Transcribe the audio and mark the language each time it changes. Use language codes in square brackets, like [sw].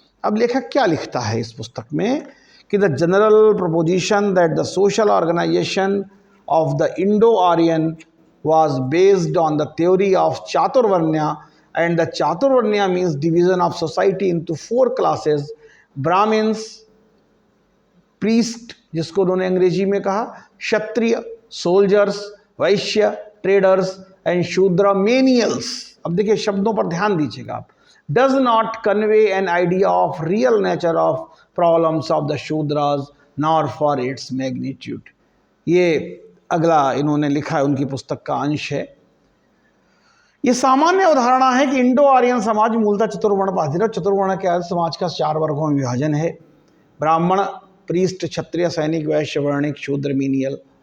[hi] अब लेखक क्या लिखता है इस पुस्तक में कि [en] the general proposition that the social organisation of the Indo Aryan was based on the theory of Chaturvarnya, and the Chaturvarnya means division of society into 4 classes: Brahmins, priest [hi] जिसको उन्होंने अंग्रेजी में कहा, [en] Kshatriya, soldiers, Vaishya, traders and Shudra menials. [hi] अब देखिए शब्दों पर ध्यान दीजिएगा आप। [en] does not convey an idea of real nature of problems of the Shudras nor for its magnitude। [hi] ये अगला इन्होंने लिखा है, उनकी पुस्तक का अंश है। ये सामान्य अवधारणा है कि इंडो आर्यन समाज मूलतः चतुर्वर्ण पर आधारित। चतुर्वर्ण के समाज का 4 वर्गों में विभाजन है: ब्राह्मण, प्रीस्ट, क्षत्रिय, सैनिक, वैश्य, वर्णिक, शूद्र, मीनियल।